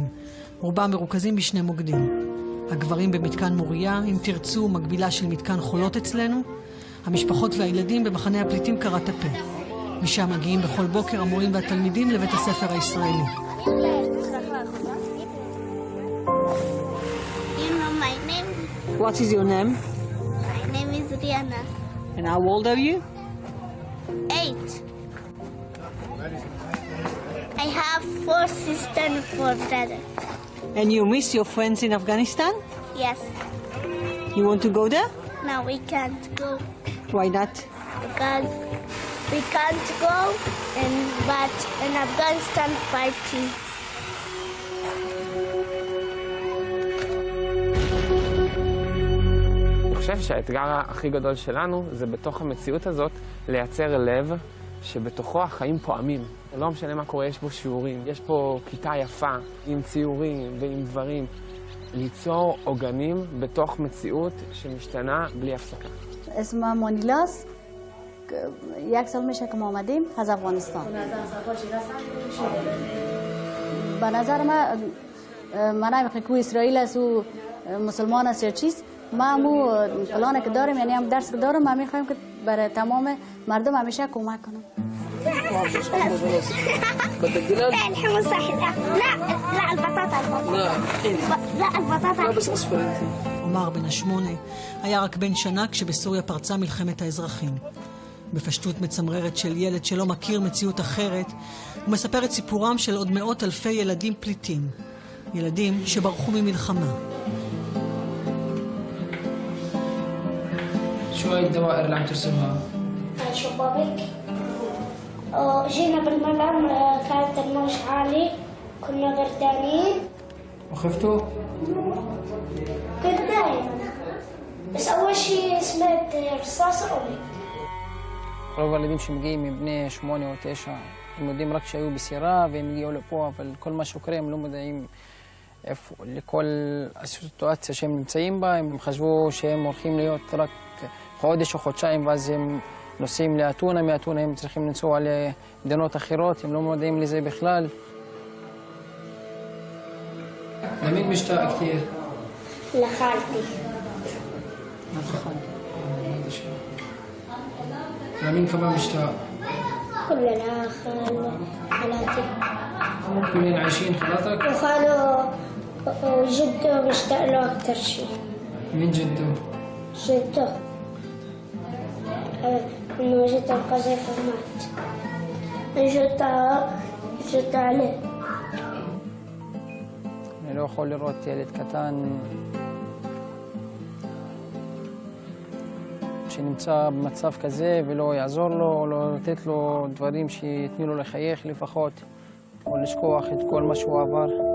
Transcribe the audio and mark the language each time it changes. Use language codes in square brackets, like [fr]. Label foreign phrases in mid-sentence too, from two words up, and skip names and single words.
[he] רובם מרוכזים בשני מוקדים. הגברים במתקן מוריה, אם תרצו, מקבילה של מתקן חולות אצלנו. המשפחות והילדים במחנה הפליטים קרת הפה. משם מגיעים בכל בוקר המורים והתלמידים לבית הספר הישראלי. [en] What is your name? My name is Rihanna. And how old are you? 8. I have 4 sisters and 4 brothers. And you miss your friends in Afghanistan? Yes. You want to go there? No, we can't go Why not? because we can't go but in Afghanistan fighting. [he] אני חושב שהאתגר הכי גדול שלנו זה בתוך המציאות הזאת לייצר לב שבתוכו החיים פועמים. לא משנה מה קורה, יש בו שיעורים, יש פה כיתה יפה עם ציורים ועם דברים. ליצור עוגנים בתוך מציאות שמשתנה בלי הפסקה. [fa] اسمم مونیلاس یک سال میشه که ما آمدیم از افغانستان. به نظر من نمیخوام که اسرائیل است و مسلمان است یا چیست. ما همو پلانی که داریم یعنی هم درس که دارم ما میخوایم که برای تمام مردم همیشه کمک کنم. [ar] لا الحمص صحيح. لا البطاطا. لا البطاطا. لا بس اصفر انت. [he] עומר בן ה8 היה רק בן שנה כשבסוריה פרצה מלחמת האזרחים. בפשטות מצמררת של ילד שלא מכיר מציאות אחרת, הוא מספר את סיפורם של עוד מאות אלפי ילדים פליטים. ילדים שברחו ממלחמה. [ar] شو هاي الدوائر اللي عم ترسمها؟ هاي شبابك. جينا بالملعب كانت الموج عالي كنا بردانين. وخفتوا؟ كنت دايما بس أول شيء سمعت رصاصة قمت. [he] רוב הילדים שמגיעים מבני 8 או 9, הם יודעים רק שהיו בסירה והם הגיעו לפה, אבל כל מה שקורה הם לא מודעים לכל הסיטואציה שהם נמצאים בה. הם חשבו שהם הולכים להיות רק חודש או חודשיים ואז הם נוסעים לאתונה, מאתונה הם צריכים לנסוע למדינות אחרות, הם לא מודעים לזה בכלל. [ar] لمين مشتاق كثير؟ لخالتي. لمين كمان مشتاق؟ كلنا خالاتي. كلين عايشين خالاتك؟ وخاله وجده مشتاق له أكتر شيء. مين جده؟ جده إنه جده القذيفة مات. جده عليه. [he] אני לא יכול לראות ילד קטן שנמצא במצב כזה ולא יעזור לו, לא לתת לו דברים שיתנו לו לחייך לפחות, או לשכוח את כל מה שהוא עבר.